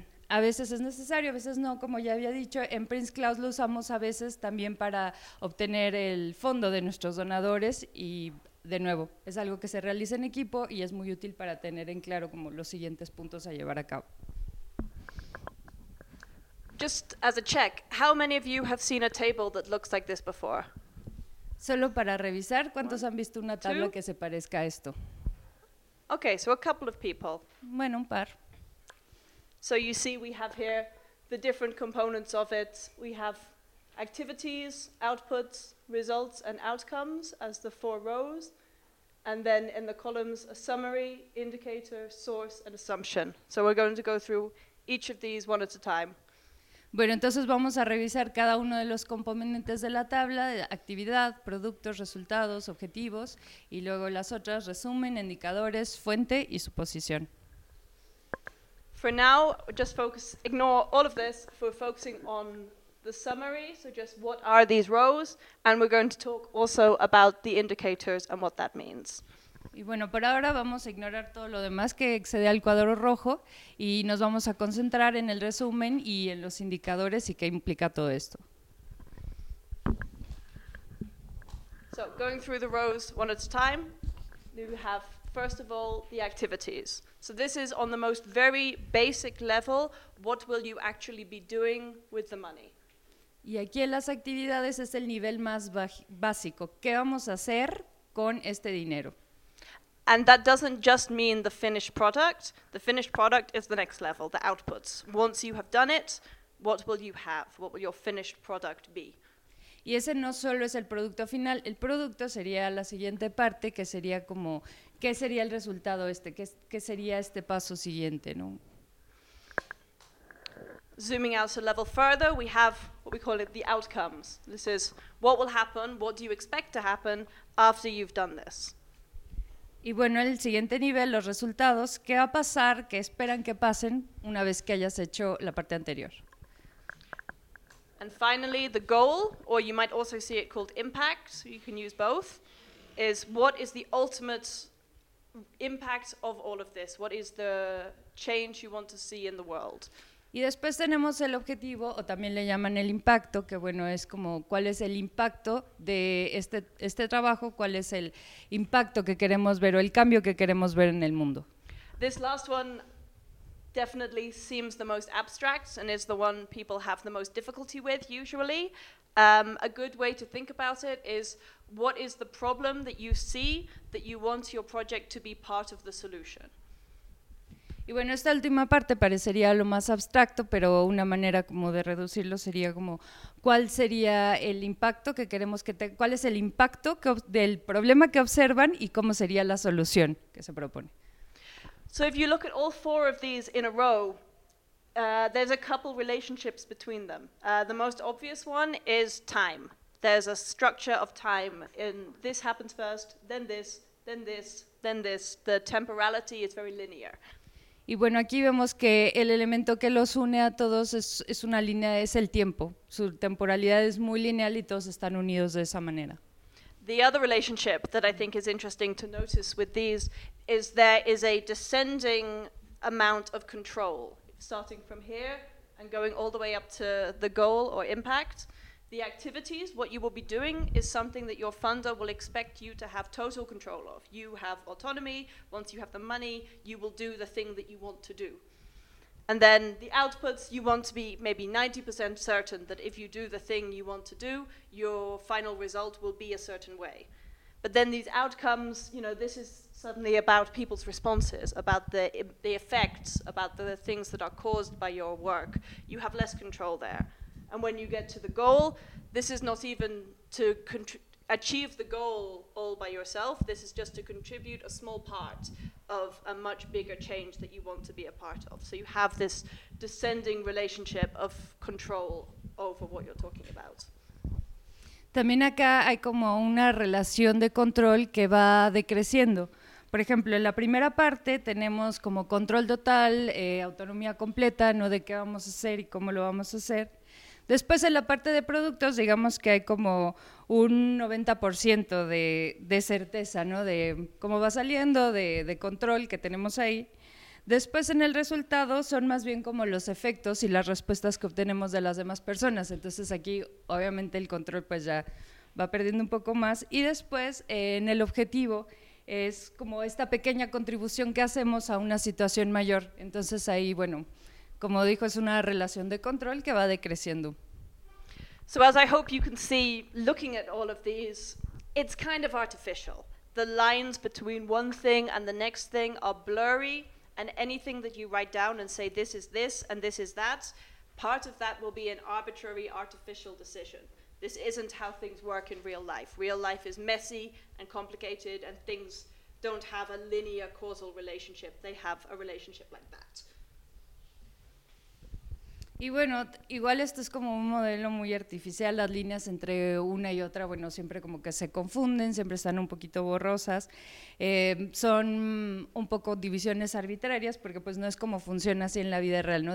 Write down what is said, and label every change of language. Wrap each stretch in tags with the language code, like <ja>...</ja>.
<es>A veces es necesario, a veces no, como ya había dicho, en Prince Claus lo usamos a veces también para obtener el fondo de nuestros donadores y, de nuevo, es algo que se realiza en equipo y es muy útil para tener en claro como los siguientes puntos a llevar a cabo.</es> <en>Just as a check, how many of you have seen a table that looks like this before?</en> <es>Solo para revisar, ¿cuántos han visto una tabla que se parezca a esto?</es> <en>Okay, so a couple of people.</en> <es>Bueno, un par.</es> <en>So you see we have here the different components of it. We have activities, outputs, results, and outcomes as the four rows. And then in the columns, a summary, indicator, source, and assumption. So we're going to go through each of these one at a time.</en> <es>Bueno, entonces vamos a revisar cada uno de los componentes de la tabla, actividad, productos, resultados, objetivos, y luego las otras, resumen, indicadores, fuente y suposición.</es> <en>For now, just focus, ignore all of this, for focusing on the summary, so just what are these rows, and we're going to talk also about the indicators and what that means.</en> <es>Y bueno, por ahora vamos a ignorar todo lo demás que excede al cuadro rojo y nos vamos a concentrar en el resumen y en los indicadores y qué implica todo esto.</es> <en>So, going through the rows one at a time, we have, first of all, the activities. So this is on the most very basic level, what will you actually be doing with the money?</en> <es>Y aquí en las actividades es el nivel más básico. ¿Qué vamos a hacer con este dinero?</es> <en>And that doesn't just mean the finished product. The finished product is the next level, the outputs. Once you have done it, what will you have? What will your finished product be?</en> <es>Y ese no solo es el producto final, el producto sería la siguiente parte, que sería como, ¿qué sería el resultado este? ¿Qué sería este paso siguiente, no?</es> <en>Zooming out a level further, we have what we call it the outcomes. This is what will happen, what do you expect to happen after you've done this.</en> <es>Y bueno, el siguiente nivel, los resultados, ¿qué va a pasar, qué esperan que pasen una vez que hayas hecho la parte anterior?</es> <en>And finally, the goal, or you might also see it called impact, so you can use both, is what is the ultimate impact of all of this? What is the change you want to see in the world?</en> <es>Y después tenemos el objetivo, o también le llaman el impacto, que bueno, es como cuál es el impacto de este trabajo, cuál es el impacto que queremos ver o el cambio que queremos ver en el mundo.</es> <en>This last one definitely seems the most abstract and is the one people have the most difficulty with usually. A good way to think about it is what is the problem that you see that you want your project to be part of the solution.</en> <es>Y bueno, esta última parte parecería lo más abstracto, pero una manera como de reducirlo sería como cuál sería el impacto que queremos que tenga, cuál es el impacto del problema que observan y cómo sería la solución que se propone.</es> <en>So if you look at all four of these in a row, there's a couple relationships between them. The most obvious one is time. There's a structure of time in this happens first, then this, then this, then this. The temporality is very linear.</en> <es>Y bueno, aquí vemos que el elemento que los une a todos es una línea, es el tiempo. Su temporalidad es muy lineal y todos están unidos de esa manera.</es> <en>The other relationship that I think is interesting to notice with these is there is a descending amount of control, starting from here and going all the way up to the goal or impact. The activities, what you will be doing, is something that your funder will expect you to have total control of. You have autonomy. Once you have the money, you will do the thing that you want to do. And then the outputs, you want to be maybe 90% certain that if you do the thing you want to do, your final result will be a certain way. But then these outcomes, you know, this is suddenly about people's responses, about the effects, about the things that are caused by your work. You have less control there. And when you get to the goal, this is not even to achieve the goal all by yourself. This is just to contribute a small part of a much bigger change that you want to be a part of. So you have this descending relationship of control over what you're talking about.</en> <es>También acá hay como una relación de control que va decreciendo. Por ejemplo, en la primera parte tenemos como control total, autonomía completa, no de qué vamos a hacer y cómo lo vamos a hacer. Después, en la parte de productos, digamos que hay como un 90% de certeza, ¿no? De cómo va saliendo, de control que tenemos ahí. Después, en el resultado, son más bien como los efectos y las respuestas que obtenemos de las demás personas. Entonces, aquí, obviamente, el control pues ya va perdiendo un poco más. Y después, en el objetivo, es como esta pequeña contribución que hacemos a una situación mayor. Entonces, ahí, bueno… Como dijo, es una relación de control que va decreciendo.</es> <en>So as I hope you can see, looking at all of these, it's kind of artificial. The lines between one thing and the next thing are blurry, and anything that you write down and say this is this and this is that, part of that will be an arbitrary, artificial decision. This isn't how things work in real life. Real life is messy and complicated, and things don't have a linear causal relationship. They have a relationship like that.</en> <es>Y bueno, igual esto es como un modelo muy artificial, las líneas entre una y otra, bueno, siempre como que se confunden, siempre están un poquito borrosas, son un poco divisiones arbitrarias, porque pues no es como funciona así en la vida real, ¿no?</es>